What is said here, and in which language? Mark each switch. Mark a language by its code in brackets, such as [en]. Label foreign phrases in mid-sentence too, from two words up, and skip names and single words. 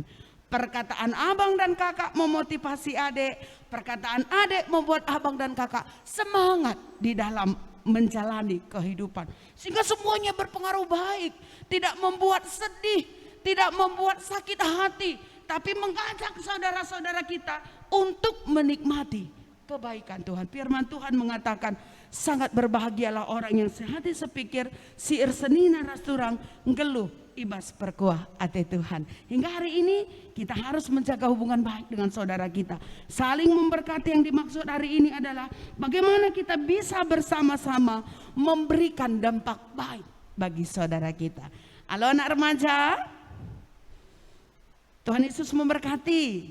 [id] Perkataan abang dan kakak memotivasi adik, perkataan adik membuat abang dan kakak semangat di dalam menjalani kehidupan, sehingga semuanya berpengaruh baik, tidak membuat sedih, tidak membuat sakit hati, tapi mengajak saudara-saudara kita untuk menikmati kebaikan Tuhan. Firman Tuhan mengatakan, sangat berbahagialah orang yang sehati sepikir, [btx] siir senina rasturang, ngeluh ibas perkuah ate Tuhan. [id] Hingga hari ini kita harus menjaga hubungan baik dengan saudara kita. Saling memberkati yang dimaksud hari ini adalah bagaimana kita bisa bersama-sama memberikan dampak baik bagi saudara kita. Halo anak remaja, Tuhan Yesus memberkati.